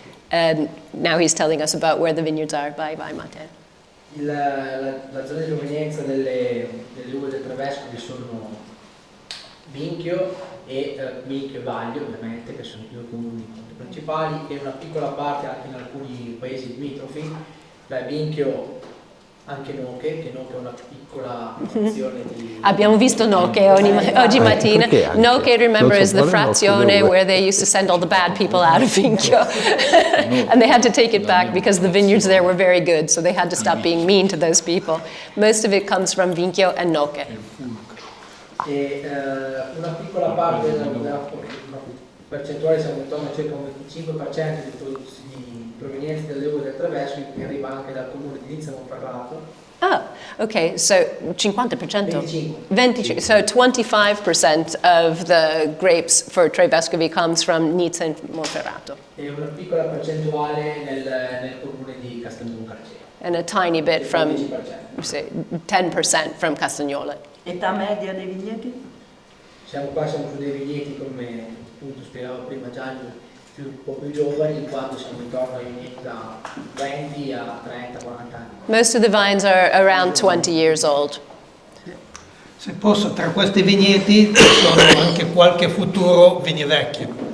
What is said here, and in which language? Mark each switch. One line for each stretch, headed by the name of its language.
English: And now he's telling us about where the vineyards are. Bye, Matteo.
Italian: La zona di provenienza delle uve del Trevescovi sono Vinchio e Vinchio Vaglio, ovviamente, che sono i due comuni principali, e una piccola parte anche in alcuni paesi limitrofi, da Vinchio anche Noche, che Noche è una piccola frazione di... Abbiamo visto Noche oggi mattina.
English: Noche, remember, is the frazione where they used to send all the bad people out of Vinchio. And they had to take it back because the vineyards there were very good, so they had to stop being mean to those people. Most of it comes from Vinchio and Noche.
Italian: E una piccola parte della percentuale, siamo intorno a circa un 25% di provenienza delle uve del Trevesco, che arriva anche dal comune di Nizza Monferrato.
English: Ah, okay, so 50%. 25. So 25% of the grapes for Tre Vescovi comes from Nizza and Monferrato.
Italian: E una piccola percentuale nel comune di Castelnuovo-Carcero.
English: And a tiny bit from, 15%. say, 10% from Castagnola.
Italian: Età media dei vigneti? Siamo su dei vigneti, come appunto spiegava prima Gianni, un po' più giovani, in quanto siamo intorno ai vigneti da 20 a 30, 40 anni.
English: Most of the vines are around 20 years old.
Italian: Se posso, tra questi vigneti ci sono anche qualche futuro vini vecchi.